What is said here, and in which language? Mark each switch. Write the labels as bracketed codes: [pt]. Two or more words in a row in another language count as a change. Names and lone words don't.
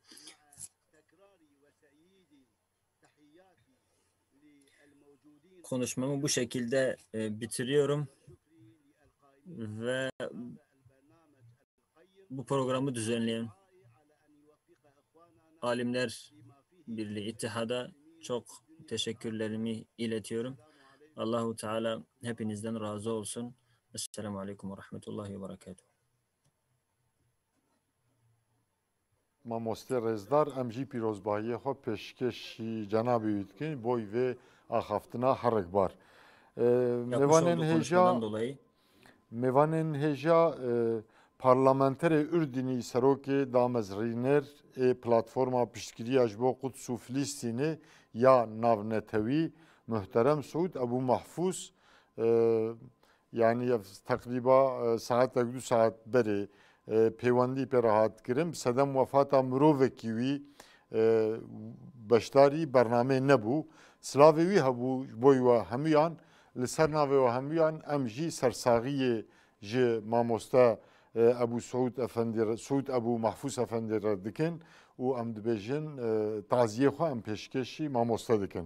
[tr] Konuşmamı bu şekilde bitiriyorum ve bu programı düzenleyen Alimler Birliği İttihad'a çok teşekkürlerimi iletiyorum. Allahu Teala hepinizden razı olsun. [ar] السلام عليكم ورحمة الله وبركاته. [ku] Mamoste Rezdar em jî pîrozbahiyê xwe pêşkêşî Cenab-ı Hüdkîn boy vê axaftina herikbar. Mêvanên hêja parlamenterê Ürdünî serokê damezrîner ê platforma piştgiriya ji bo Quds û Filîstînê ya navnetewî muhterem Suud Ebu Mahfuz yani tekriba saatek 2 saat berê pêwendî pê rahat kirin sedem wefata mirovekî wî beşdarî bernamê nebû. Silavê wî hebû ji bo we hemûyan li ser navê we hemûyan em jî sersaxiyê ji mamoste Ebu Suud Ebu Mahfuz Efendî re dikin û em dibêjin taziyê xwe em pêşkêşî mamoste dikin.